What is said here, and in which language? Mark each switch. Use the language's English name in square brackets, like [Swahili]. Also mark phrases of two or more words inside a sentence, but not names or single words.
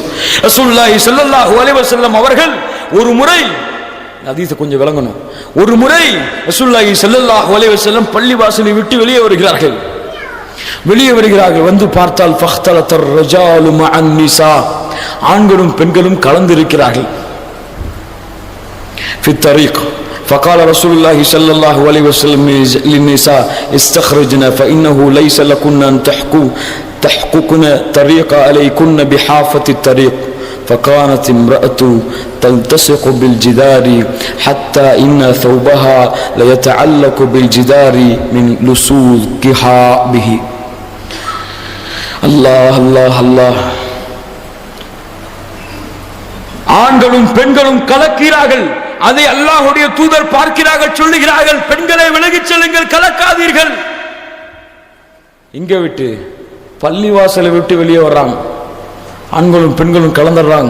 [Arabic] رسول الله صلى الله عليه وسلم [Tamil] அவர்கள் ஒரு முறை, ஹதீஸை கொஞ்சம் விளங்கணும், ஒரு முறை [Arabic] رسول الله صلى الله عليه وسلم [Tamil] பள்ளிவாசலை விட்டு வெளியே வருகிறார்கள். வந்து பார்த்தால் [Arabic] فاختلط الرجال مع النساء, [Tamil] ஆண்களும் பெண்களும் கலந்திருக்கிறார்கள். [Arabic] في طريق فقال رسول الله صلى الله عليه وسلم للنساء استخرجنا فإنه ليس لكن أن تحققن طريق عليكن بحافة الطريق. فكانت امرأة تلتصق بالجدار حتى إن ثوبها ليتعلق بالجدار من لصوقها به. الله الله الله. [Tamil] ஆண்களும் பெண்களும் கலக்கிறார்கள். அதை அல்லாஹ்வுடைய தூதர் பார்க்கிறார்கள், சொல்லுகிறார்கள், பெண்களை விலகிச் செல்லுங்கள், கலக்காதீர்கள். இங்க விட்டு பள்ளிவாசலை விட்டு வெளியே வர்றாங்க, ஆண்களும் பெண்களும் கலந்துடுறாங்க.